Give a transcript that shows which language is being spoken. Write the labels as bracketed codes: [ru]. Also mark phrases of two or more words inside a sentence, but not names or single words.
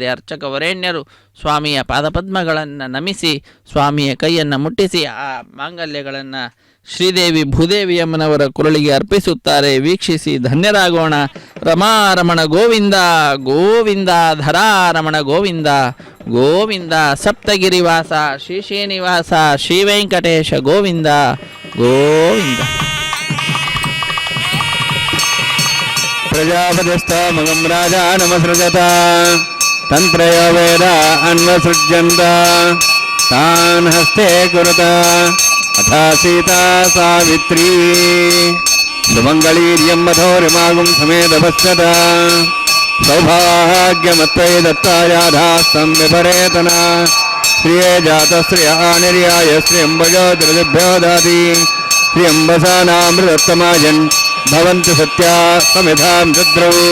[kn] ಅರ್ಚಕ ವರೇಣ್ಯರು ಸ್ವಾಮಿಯ ಪಾದಪದ್ಮಗಳನ್ನು ನಮಿಸಿ ಸ್ವಾಮಿಯ ಕೈಯನ್ನು ಮುಟ್ಟಿಸಿ ಆ ಮಾಂಗಲ್ಯಗಳನ್ನು ಶ್ರೀದೇವಿ ಭೂದೇವಿಯಮ್ಮನವರ ಕುರಳಿಗೆ ಅರ್ಪಿಸುತ್ತಾರೆ. ವೀಕ್ಷಿಸಿ ಧನ್ಯರಾಗೋಣ. ರಮಾರಮಣ ಗೋವಿಂದ ಗೋವಿಂದ, ಧರಾರಮಣ ಗೋವಿಂದ ಗೋವಿಂದ, ಸಪ್ತಗಿರಿವಾಸ ಶ್ರೀ ಶ್ರೀನಿವಾಸ ಶ್ರೀ ವೆಂಕಟೇಶ ಗೋವಿಂದ ಗೋವಿಂದ. [sa] ಪ್ರಜಾಪತಿಸ್ಥ ಮಗಂ ರಾಜ ನಮಸೃಜತ ತಂತ್ರಯ ವೇದ ಅನ್ವಸೃಜ್ಯಂತ ತಾನ್ ಹಸ್ತೆ ಕುರುತ ಅಥಾ ಸೀತಾ ಸಾವಿತ್ರೀ ಸುಮಂಗಳೀರ್ಯಂ ಮಧೋರಿಮಾಗುಂ ಸಮೇತ ಪಶ್ಯತ ಸೌಭಾಗ್ಯಮತ್ವೈ ದತ್ತಾಯಾಧಾಸ್ತಂ ವಿಪರೇತನ ಶ್ರಿಯೇ ಜಾತ ಶ್ರಿಯ ನಿರ್ಯಾಯ ಶ್ರಿಯಂಬಜೋ ದ್ರದಿಭ್ಯೋ ದಾತಿ ಶ್ರಿಯಂಬಸಾನಾಮೃತತ್ತಮಾಜನ್ ಭವಂತು ಸತ್ಯಾ ಸಮಿಧಾಂ ರುದ್ರೌ